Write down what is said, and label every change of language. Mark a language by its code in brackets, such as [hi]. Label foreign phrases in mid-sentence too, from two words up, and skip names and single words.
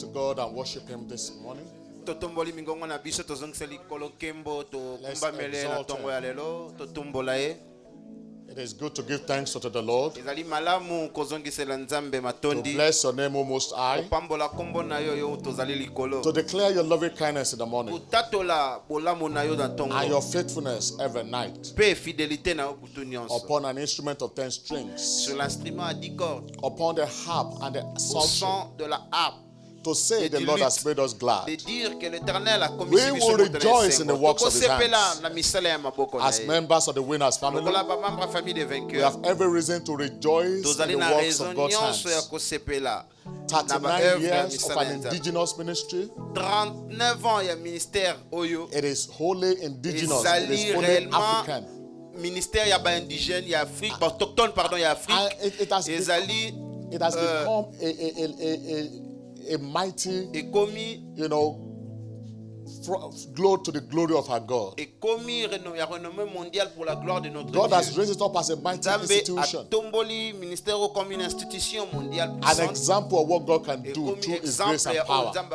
[en] Lord and worship Him this morning. [ln] Totomboli mingongo na biso tozongisa likolo kembo to [en] Let's [ln] kumbamele na [en] exalt [ln] tongo [en] him. [ln] ya lelo totombola ye. [en] It is good to give thanks unto the Lord, [ln] Ezali malamu kozongisela nzambe to matondi. [en] bless your name, O Most High, [ln] Pambola kombo na yo yo tozali likolo. [en] to declare your loving kindness in the morning [ln] Kutatola bolamu na yo na tongo. [en] and your faithfulness every night [ln] Pe fidélité na yo kutu nyonso. [en] upon an instrument of 10 strings, [fr] Sur l'instrument à 10 cordes. [en] upon the harp and the [fr] Au [en] psaltery, [fr] son de la harpe. [en] to say [fr] et [en] the [fr] du [en] Lord [fr] luth, [en] has made us glad. [fr] De dire que l'Éternel a commis [en] We will rejoice in the works of his hands. As members of the Winners family, we have every reason to rejoice in the works of God's hands. 39 years of an indigenous ministry. [ln] 39 ans ya ministère oyo. [en] It is wholly indigenous. It is wholly African. [ln] Ministère ya ba indigène ya Afrique, [fr] autochtone pardon [ln] ya Afrique. [en] It has become a mighty, glory to the glory of our God. God has raised it up as a mighty institution. An example of what God can do through His grace and power.